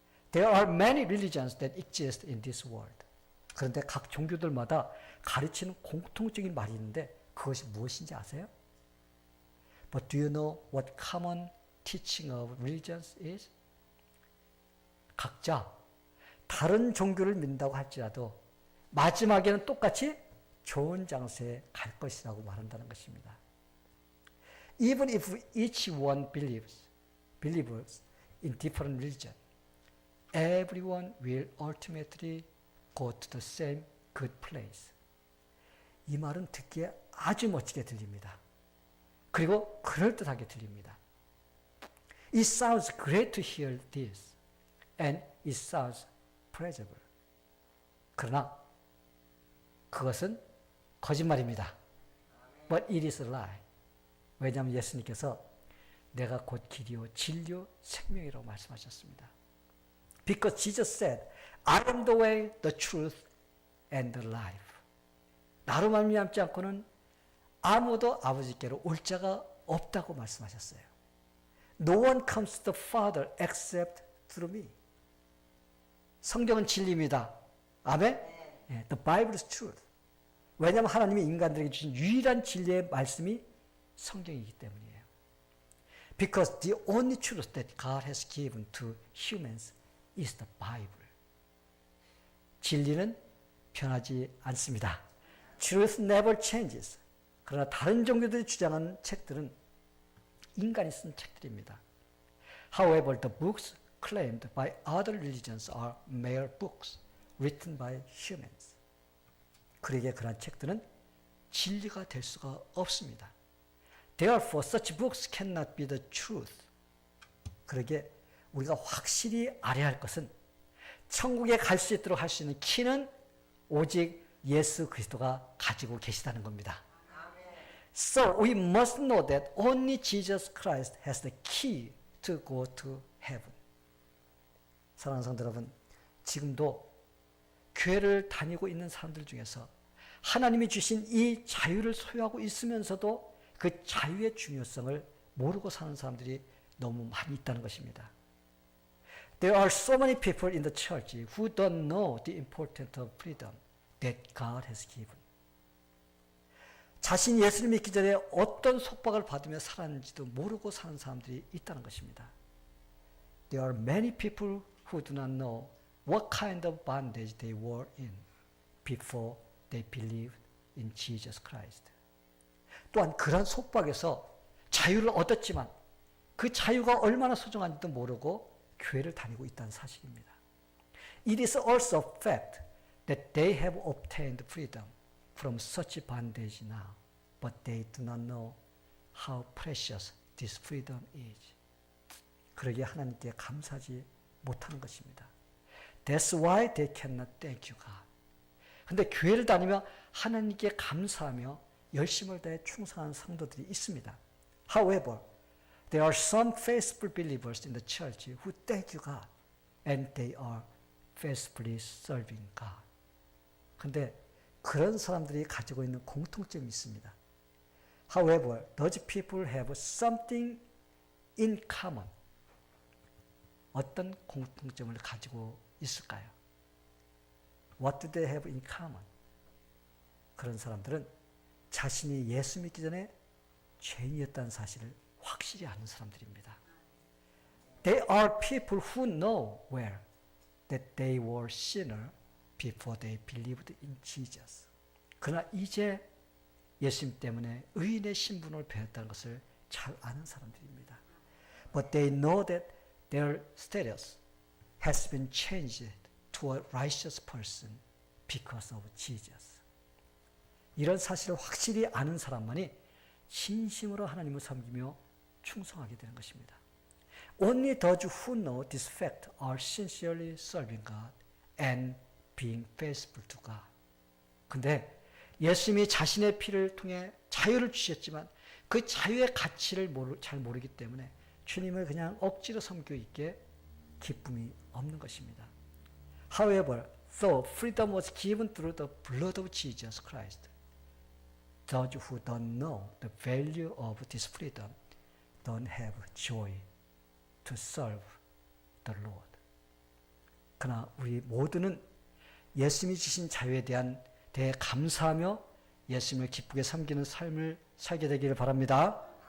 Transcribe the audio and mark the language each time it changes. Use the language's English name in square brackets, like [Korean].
[English] There are many religions that exist in this world. [Korean] 그런데 각 종교들마다 가르치는 공통적인 말이 있는데 그것이 무엇인지 아세요? [English] But do you know what common teaching of religions is? [Korean] 각자 다른 종교를 믿는다고 할지라도 마지막에는 똑같이 좋은 장소에 갈 것이라고 말한다는 것입니다. [English] Even if each one believes in different religion, everyone will ultimately go to the same good place. [Korean] 이 말은 듣기에 아주 멋지게 들립니다. 그리고 그럴듯하게 들립니다. [English] It sounds great to hear this, and it sounds pleasurable. [Korean] 그러나 그것은 거짓말입니다. [English] But it is a lie. [Korean] 왜냐하면 예수님께서 내가 곧 길이요 진리요 생명이라고 말씀하셨습니다. [English] Because Jesus said, I am the way, the truth, and the life. [Korean] 나로 말미암지 않고는 아무도 아버지께로 올 자가 없다고 말씀하셨어요. [English] No one comes to the Father except through me. [Korean] 성경은 진리입니다. 아멘? 네. [English] The Bible is truth. [Korean] 왜냐하면 하나님이 인간들에게 주신 유일한 진리의 말씀이 성경이기 때문이에요. [English] Because the only truth that God has given to humans is the Bible. [Korean] 진리는 변하지 않습니다. [English] Truth never changes. [Korean] 그러나 다른 종교들이 주장하는 책들은 인간이 쓴 책들입니다. [English] However, the books claimed by other religions are mere books written by humans. [Korean] 그러기에 그러한 책들은 진리가 될 수가 없습니다. [English] Therefore, such books cannot be the truth. [Korean] 그러기에 우리가 확실히 알아야 할 것은 천국에 갈 수 있도록 할 수 있는 키는 오직 예수 그리스도가 가지고 계시다는 겁니다. [English] So we must know that only Jesus Christ has the key to go to heaven. [Korean] 사랑하는 성도 여러분, 지금도 교회를 다니고 있는 사람들 중에서 하나님이 주신 이 자유를 소유하고 있으면서도 그 자유의 중요성을 모르고 사는 사람들이 너무 많이 있다는 것입니다. [English] There are so many people in the church who don't know the importance of freedom that God has given. [Korean] 자신이 예수를 믿기 전에 어떤 속박을 받으며 살았는지도 모르고 사는 사람들이 있다는 것입니다. [English] There are many people who do not know what kind of bondage they were in before they believed in Jesus Christ. [Korean] 또한 그런 속박에서 자유를 얻었지만 그 자유가 얼마나 소중한지도 모르고 교회를 다니고 있다는 사실입니다. [English] It is also a fact that they have obtained freedom from such bondage now, but they do not know how precious this freedom is. [Korean] 그러기에 하나님께 감사하지 못하는 것입니다. [English] That's why they cannot thank you, God. [Korean] 근데 교회를 다니며 하나님께 감사하며 열심을 다해 충성하는 성도들이 있습니다. [English] However, there are some faithful believers in the church who thank you, God, and they are faithfully serving God. [Korean] 근데 그런 사람들이 가지고 있는 공통점이 있습니다. [English] However, those people have something in common. [Korean] 어떤 공통점을 가지고 있을까요? [English] What do they have in common? [Korean] 그런 사람들은 자신이 예수 믿기 전에 죄인이었다는 사실을 확실히 아는 사람들입니다. [English] They are people who know well that they were sinner before they believed in Jesus. [Korean] 그러나 이제 예수님 때문에 의인의 신분을 배웠다는 것을 잘 아는 사람들입니다. [English] But they know that their status has been changed to a righteous person because of Jesus. [Korean] 이런 사실을 확실히 아는 사람만이 진심으로 하나님을 섬기며 충성하게 되는 것입니다. [English] Only those who know this fact are sincerely serving God and being faithful to God. [Korean] 근데 예수님이 자신의 피를 통해 자유를 주셨지만 그 자유의 가치를 잘 모르기 때문에 주님을 그냥 억지로 섬기고 있기에 기쁨이 없는 것입니다. [English] However, though freedom was given through the blood of Jesus Christ, those who don't know the value of this freedom don't have joy to serve the Lord. [Korean] 그러나 우리 모두는 예수님이 주신 자유에 대해 감사하며 예수님을 기쁘게 섬기는 삶을 살게 되기를 바랍니다.